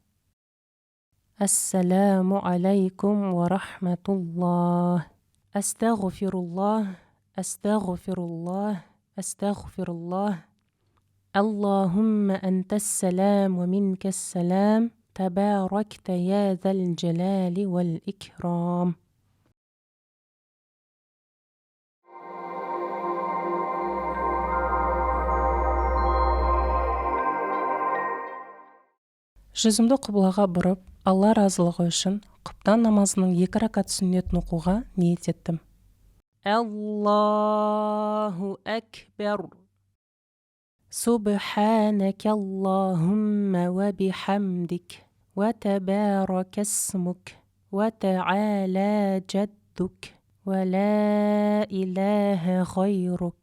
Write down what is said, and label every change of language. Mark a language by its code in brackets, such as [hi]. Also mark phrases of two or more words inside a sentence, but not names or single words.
[ar] السلام عليكم ورحمة الله. أستغفر الله، أستغفر الله، أستغفر الله. اللهم أنت السلام ومنك السلام، تباركت يا ذا الجلال والإكرام. [kk] Жүзімді қыблаға бұрып, Алла разылығы үшін құптан намазының 2 ракат сүннетін оқуға ниет еттім. [ar] الله أكبر. سبحانك اللهم وبحمدك وتبارك اسمك وتعالى جدك ولا إله غيرك.